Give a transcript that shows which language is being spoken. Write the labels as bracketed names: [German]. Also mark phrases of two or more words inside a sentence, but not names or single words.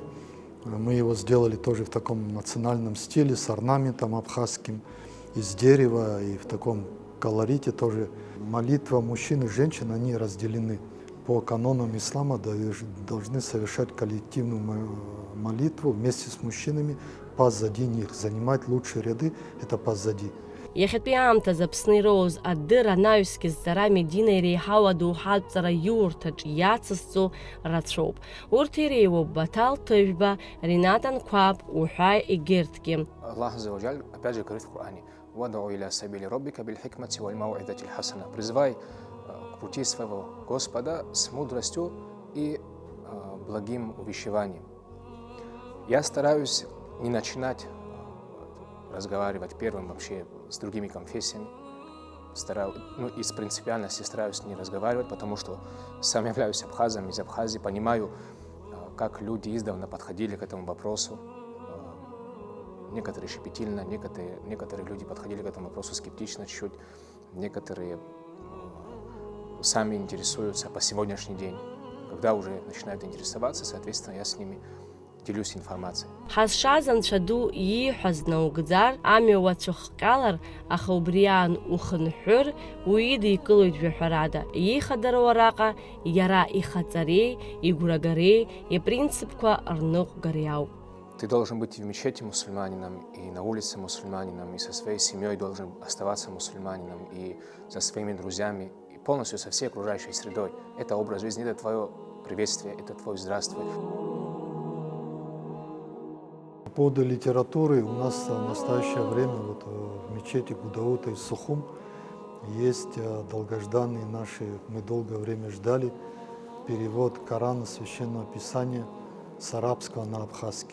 [Russian] Мы его сделали тоже в таком национальном стиле, с орнаментом абхазским, из дерева и в таком колорите тоже. Молитва мужчин и женщин, они разделены. По канонам ислама должны совершать коллективную молитву вместе с мужчинами позади них. Занимать лучшие ряды – это позади. [Abkhazian] Иахьатәи аамҭаз Аԥсны ироуз адырра анаҩскьаз ҵара Медина иреиҳау адоуҳатәҵара иурҭаҿ иацызҵо рацәоуп. Урҭ иреиуоуп Баҭал Ҭыжәба, Ринат Анқәаб, уҳәа егьырҭгьы. [Arabic] الله عز وجل [Russian] опять же говорит в Коране: [Arabic] «ادع إلى سبيل ربك بالحكمة والموعظة الحسنة». [Russian] Призывай к пути своего Господа с мудростью и благим увещеванием. Я стараюсь не начинать разговаривать первым вообще с другими конфессиями. Из принципиальности стараюсь не разговаривать, потому что сам являюсь абхазом, из Абхазии, понимаю, как люди издавна подходили к этому вопросу. Некоторые щепетильно, некоторые люди подходили к этому вопросу скептично чуть-чуть, некоторые сами интересуются по сегодняшний день. Когда уже начинают интересоваться, соответственно, я с ними делюсь информацией. [Abkhazian] Ҳазшаз Анцәа ду ииҳәаз наугӡар, амҩа уацәыхҟьалар, аха убриаан ухынҳәыр, уидикылоит жәаҳәарада. Иихадароу араҟа иара ихаҵареи, игәрагареи, ипринципқәа рныҟәгареи ауп. [Russian] Ты должен быть и в мечети мусульманином, и на улице мусульманином, и со своей семьей должен оставаться мусульманином, и со своими друзьями, и полностью со всей окружающей средой. Это образ жизни, это твое приветствие, это твой здравствуй. По поводу литературы у нас в настоящее время вот в мечети Гудаута и Сухум есть долгожданные наши, мы долгое время ждали, перевод Корана, Священного Писания с арабского на абхазский.